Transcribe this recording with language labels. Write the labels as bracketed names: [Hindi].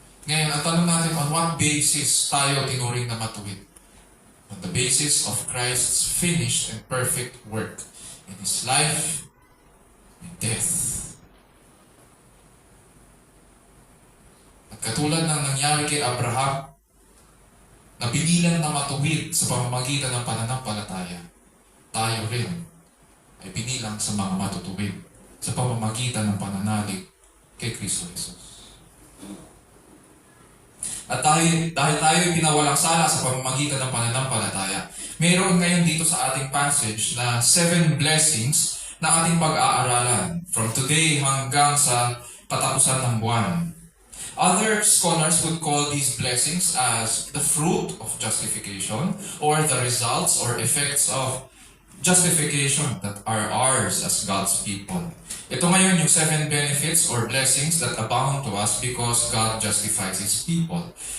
[Filipino] Ngayon, ang tanong natin, [English] on what basis [Filipino] tayo tinuring na matuwid? [English] On the basis of Christ's finished and perfect work in His life and death. [Filipino] Katulad ng nangyari kay Abraham, na binilang na matuwid sa pamamagitan ng pananampalataya, tayo rin ay binilang sa mga matutuwid sa pamamagitan ng pananalig kay Kristo Jesus. At dahil tayo ay pinawalang sala sa pamamagitan ng pananampalataya, mayroon ngayon dito sa ating passage na 7 blessings na ating pag-aaralan [English] from today [Filipino] hanggang sa katapusan ng buwan. [English] Other scholars would call these blessings as the fruit of justification or the results or effects of justification that are ours as God's people. [Filipino] Ito ngayon yung [English] 7 benefits or blessings that abound to us because God justifies His people.